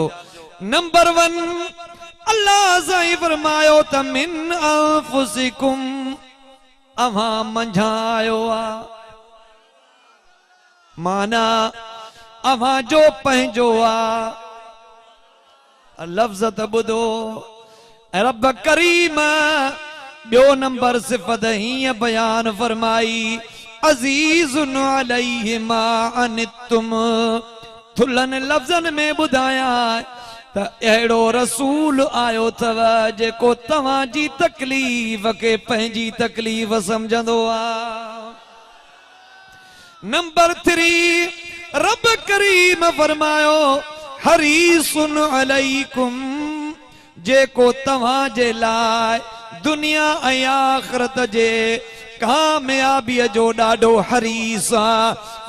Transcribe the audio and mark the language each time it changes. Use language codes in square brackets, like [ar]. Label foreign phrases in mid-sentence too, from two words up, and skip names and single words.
[sd] नंबर 1 अल्लाह साईं फरमायो त [ar] من أنفسكم, [sd] अव्हां मंझां आयो आ, माना अव्हां जो पंहिंजो आ। लफ्ज़ त ॿुधो, रब करीम ॿियो नंबर सिफ़त हीअं बयान फरमाई, [ar] عزيز عليه ما عنتم. [sd] थुल्हनि लफ्ज़नि में ॿुधाया त अहिड़ो रसूल आयो अथव जेको तव्हांजी तकलीफ़ खे पंहिंजी तकलीफ़ समझंदो आ। नंबर 3 रब करीम फरमायो, [ar] حريص عليكم, [sd] जेको तव्हांजे लाइ दुनिया ऐं आख़िरत जे कामयाबीअ जो ॾाढो हरीस आ।